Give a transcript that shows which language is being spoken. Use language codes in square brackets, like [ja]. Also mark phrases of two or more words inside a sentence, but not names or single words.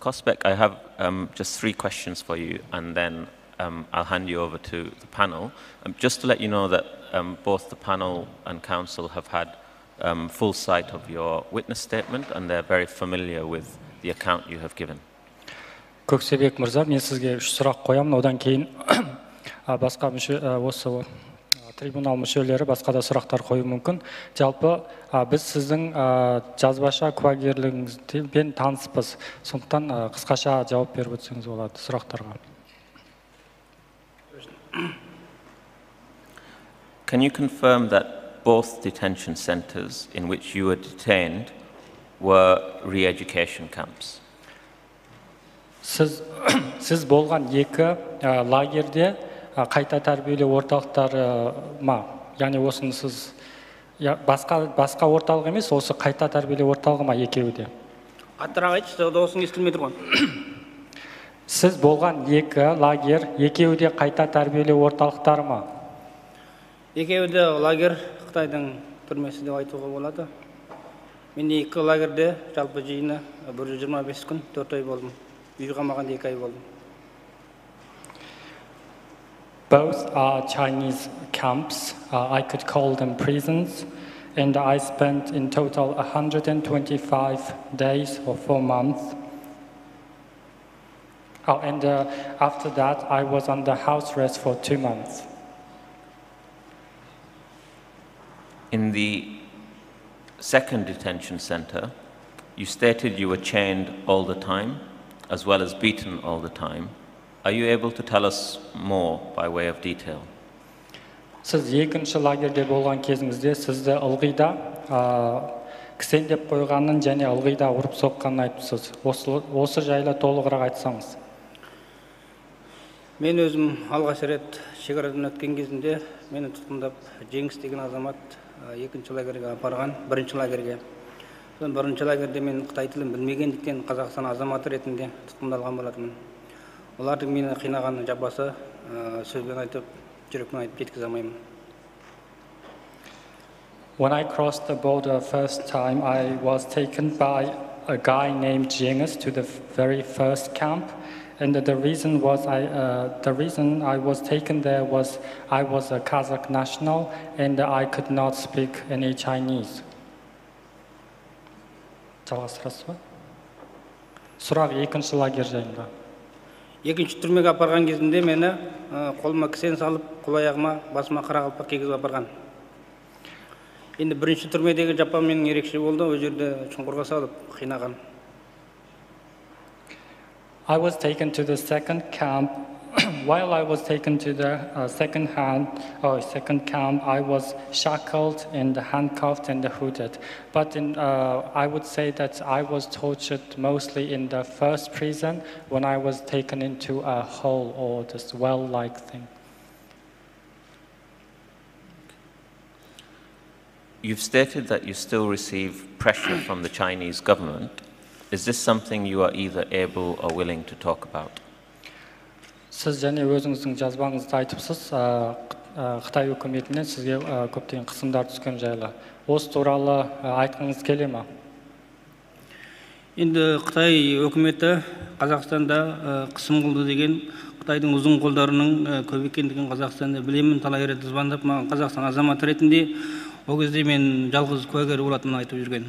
[en] Koskubek, I have just 3 questions for you, and then I'll hand you over to the panel. Just to let you know that both the panel and council have had full sight of your witness statement, and they're very familiar with the account you have given. [kk] Көксебек мырза, мен сізге 3 сұрақ қоямын, одан кейін басқа осы трибунал мүшелері басқа да сұрақтар қою мүмкін. Жалпы біз сіздің жазбаша куәгерлігіңізбен таныспыз. Сондықтан қысқаша жауап беріп өтсеңіз болады сұрақтарға. [en] Can you confirm that both detention centers in which you were detained were re-education camps? [kk] Сіз болған 2 лагерде қайта тәрбиелеу орталықтары ма? Яғни осыны сіз басқа орталық емес, осы қайта тәрбиелеу орталығы ма екеуі де? Аттырақ айтшы, дауысың естілмей тұрған. Сіз болған 2 лагер, екеуі де қайта тәрбиелеу орталықтары ма? Екеуі де лагер Қытайдың түрмесі деп айтуға болады. Мен 2 лагерде жалпы жиыны 125 күн 4 ай болдым. [en] Both are Chinese camps. I could call them prisons. And I spent in total 125 days or 4 months. And after that, I was under house arrest for 2 months. In the second detention center, you stated you were chained all the time, as well as beaten all the time. Are you able to tell us more by way of detail? [kk] Сіз 2-ші лагерде болған кезіңізде сізді ылғида кісендеп қойғанын және ылғида ұрып соққанын айтыпсыз. Осы жайлы толығырақ айтсаңыз. Мен өзім алғаш рет шекарадан өткен кезінде мені тұтқындап Жеңіс деген азамат 2-ші лагерге апарған, 1-ші лагерге. 1-ші лагерде мен Қытай тілін білмегендіктен Қазақстан азаматы ретінде тұтқындалған болатынмын. Олардың мені қинаған жабасы сөзбен айтып, жүрекпен айтып жеткізе алмаймын. [en] When I crossed the border first time, I was taken by a guy named Jengis to the very first camp, and the reason I was taken there was I was a Kazakh national and I could not speak any Chinese. [kk] Жалғастырасыз ба? Сұрақ 2-ші лагер жайында. 2-ші түрмеге апарған кезінде мені қолыма кісен салып, қол аяғыма, басыма қара қалпақ кигізіп апарған. Енді бірінші түрмедегі жапам менің ерекше болды, ол жерде шұңқырға салып қинаған. [en] I was taken to the second camp. While I was taken to the second camp, I was shackled and handcuffed and hooded. But I would say that I was tortured mostly in the first prison when I was taken into a hole or this well-like thing. You've stated that you still receive pressure from the Chinese government. Is this something you are either able or willing to talk about? [kk] Siz және өзіңіздің жазбаңызда айтыпсыз, Қытай үкіметінен сізге көптеген қысымдар түскен жайлы. Осы туралы айтқыңыз келе ме? Енді Қытай үкіметі Қазақстанда қысым қылды деген, Қытайдың ұзын қолдарының көп екендігін Қазақстанда білемін, талай рет звондап, маған Қазақстан азаматы ретінде ол кезде мен жалғыз куәгер болатынын айтып жүрген.